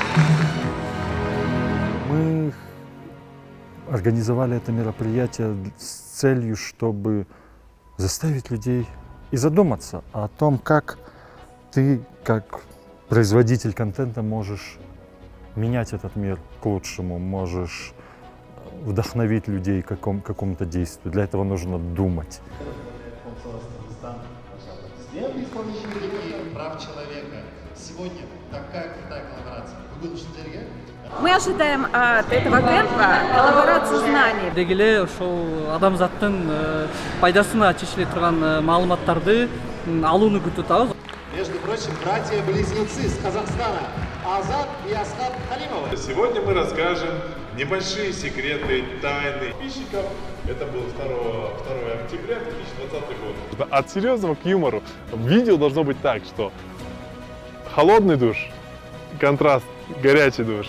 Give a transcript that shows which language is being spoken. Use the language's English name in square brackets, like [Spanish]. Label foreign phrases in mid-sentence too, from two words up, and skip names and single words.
[Russian] Мы организовали это мероприятие с целью, чтобы заставить людей и задуматься о том, как ты, как производитель контента, можешь менять этот мир к лучшему, можешь вдохновить людей к какому-то действию. Для этого нужно думать. Прав человека. Сегодня такая крутая коллаборация. [Kazakh] Бүгін сіздерге [Russian] Мы ожидаем от этого кемпа коллаборацию знаний. [Kyrgyz] Дегеле ошол адамзаттын пайдасына чечиле турган маалыматтарды алууну күтүп атабыз. [Russian] Между прочим, братья-близнецы с Казахстана Азат и Асхат Халимовы. Сегодня мы расскажем небольшие секреты, тайны подписчиков. Это было 2 октября 2020 год. От серьезного к юмору. Видео должно быть так, что холодный душ, контраст, горячий душ.